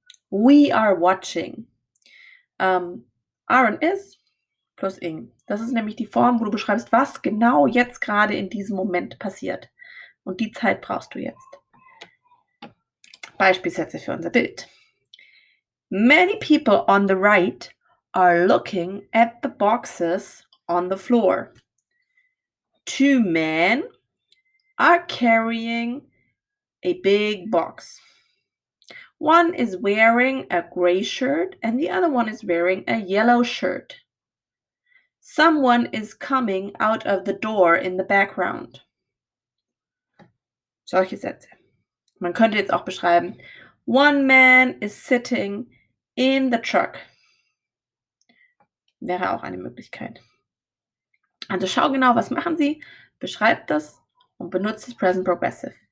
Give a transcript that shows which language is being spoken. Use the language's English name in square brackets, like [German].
[English] We are watching. Are und is plus ing. [German] Das ist nämlich die Form, wo du beschreibst, was genau jetzt gerade in diesem Moment passiert. Und die Zeit brauchst du jetzt. Beispielsätze für unser Bild. [English] Many people on the right are looking at the boxes on the floor. 2 men are carrying a big box. One is wearing a gray shirt and the other one is wearing a yellow shirt. Someone is coming out of the door in the background. [German] Solche Sätze. Man könnte jetzt auch beschreiben, [English] one man is sitting in the truck. [German] Wäre auch eine Möglichkeit. Also schau genau, was machen sie, beschreib das und benutze das Present Progressive.